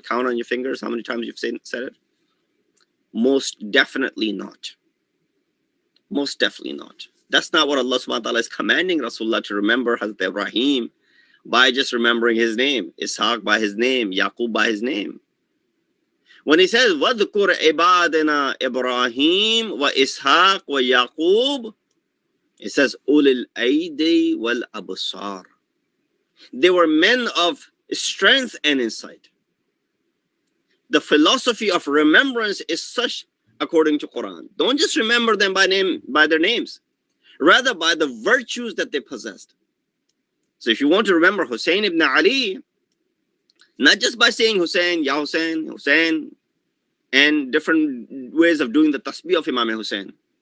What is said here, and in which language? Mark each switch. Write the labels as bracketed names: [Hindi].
[English] Count on your fingers how many times you've said it. Most definitely not. Most definitely not. That's not what Allah subhanahu wa ta'ala is commanding Rasulullah to remember Hazrat Ibrahim by just remembering his name, Ishaq by his name, Yaqub by his name. When he says, [Arabic] وَذْكُرْ عِبَادَنَا إِبْرَاهِيمَ وَإِسْحَاقَ وَيَعْقُوبَ, [English] it says, [Arabic] أُولِي الْأَيْدِي وَالْأَبْصَارِ. [English] They were men of strength and insight. The philosophy of remembrance is such, according to Quran. Don't just remember them by name, by their names, rather by the virtues that they possessed. So if you want to remember Hussein ibn Ali, not just by saying Hussein, Ya Hussein, Hussein, and different ways of doing the tasbih of Imam Hussein.